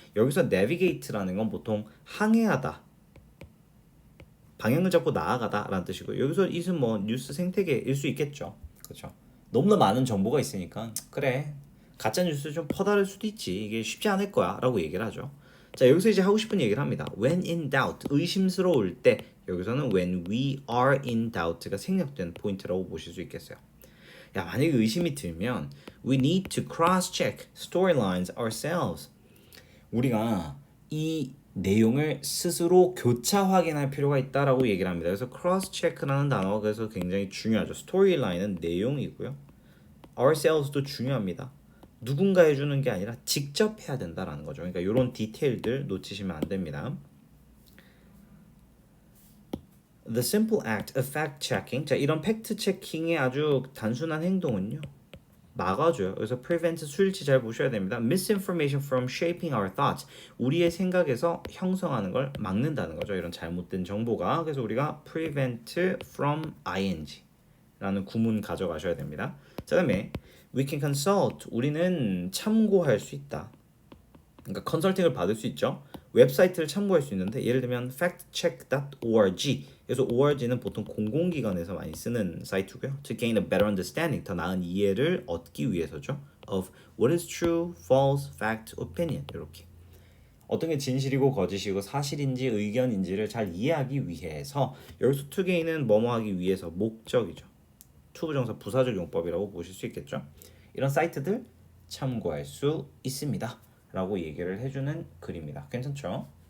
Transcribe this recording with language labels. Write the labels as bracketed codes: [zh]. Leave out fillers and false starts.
[ko] 여기서 navigate라는 건 보통 항해하다, 방향을 잡고 나아가다 라는 뜻이고 여기서 it은 뭐 뉴스 생태계일 수 있겠죠. 그렇죠. 너무나 많은 정보가 있으니까 그래 가짜 뉴스 좀 퍼다를 수도 있지 이게 쉽지 않을 거야 라고 얘기를 하죠. 자, 여기서 이제 하고 싶은 얘기를 합니다. [en] When in doubt, [ko] 의심스러울 때, 여기서는 [en] when we are in doubt [ko] 가 생략된 포인트라고 보실 수 있겠어요. 야, 만약에 의심이 들면 [en] we need to cross-check storylines ourselves. [ko] 우리가 이 내용을 스스로 교차 확인할 필요가 있다라고 얘기를 합니다. 그래서 cross-check라는 단어가 그래서 굉장히 중요하죠. storyline은 내용이고요. ourselves도 중요합니다. 누군가 해주는 게 아니라 직접 해야 된다라는 거죠. 그러니까 이런 디테일들 놓치시면 안 됩니다. [en] The simple act of fact-checking. [ko] 자, 이런 팩트 체킹의 아주 단순한 행동은요. 막아줘요. 그래서 prevent 수일치 잘 보셔야 됩니다. [en] Misinformation from shaping our thoughts. [ko] 우리의 생각에서 형성하는 걸 막는다는 거죠. 이런 잘못된 정보가. 그래서 우리가 prevent from ing 라는 구문 가져가셔야 됩니다. 자, 다음에 [en] we can consult. [ko] 우리는 참고할 수 있다. 그러니까 컨설팅을 받을 수 있죠. 웹사이트를 참고할 수 있는데 예를 들면 factcheck.org. 그래서 org는 보통 공공기관에서 많이 쓰는 사이트고요. [en] To gain a better understanding, [ko] 더 나은 이해를 얻기 위해서죠. [en] Of what is true, false, fact, opinion. [ko] 이렇게 어떤 게 진실이고 거짓이고 사실인지 의견인지를 잘 이해하기 위해서 여기서 to gain은 뭐뭐 하기 위해서 목적이죠. 투부정사 부사적 용법이라고 보실 수 있겠죠. 이런 사이트들 참고할 수 있습니다 라고 얘기를 해주는 글입니다. 괜찮죠?